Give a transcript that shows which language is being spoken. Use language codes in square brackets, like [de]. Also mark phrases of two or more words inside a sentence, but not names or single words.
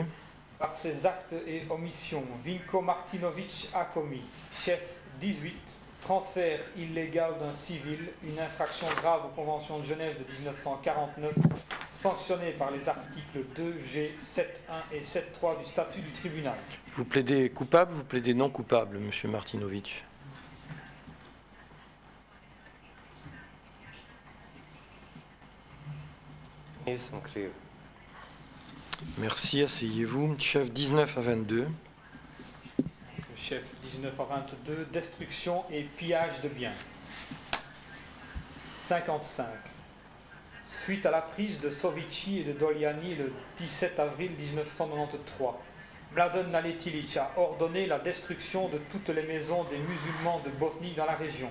[fr] Par ses actes et omissions, Vinko Martinović a commis, chef 18, transfert illégal d'un civil, une infraction grave aux conventions de Genève de 1949, sanctionnée par les articles 2G, 7.1 et 7.3 du statut du tribunal. Vous plaidez coupable, vous plaidez non coupable, monsieur Martinović? [hr] Nisam kriv. [fr] Merci, asseyez-vous. Chef 19 à 22. Chef 19 à 22, destruction et pillage de biens. 55. Suite à la prise de Sovici et de Doliani le 17 avril 1993, Mladen Naletilić a ordonné la destruction de toutes les maisons des musulmans de Bosnie dans la région.